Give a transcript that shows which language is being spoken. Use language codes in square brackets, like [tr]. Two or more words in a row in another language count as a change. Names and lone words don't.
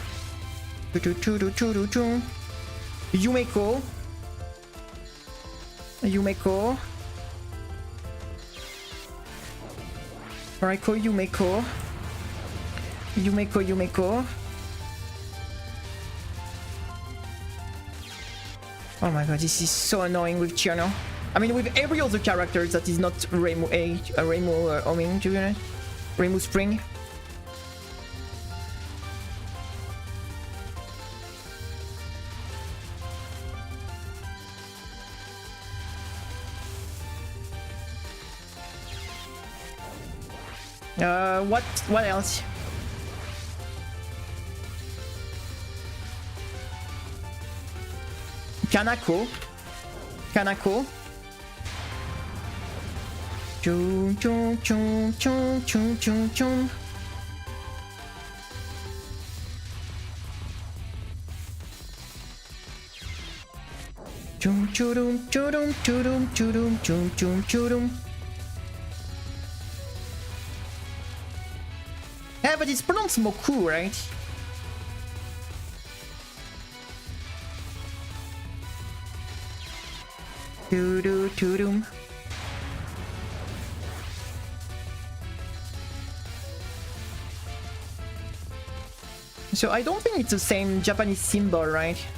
[en] Yumeko. Yumeko. Raiko, Yumeko. Yumeko. Oh my god, this is so annoying with Chiono. I mean, with every other character that is not Reimu Oming, to be honest. Reimu Spring. What else? Kanako. Chum chum chum chum chum chum chum. Chum churum churum churum churum chum chum churum. Yeah, but it's pronounced Moku, right? Chudum. So I don't think it's the same Japanese symbol, right?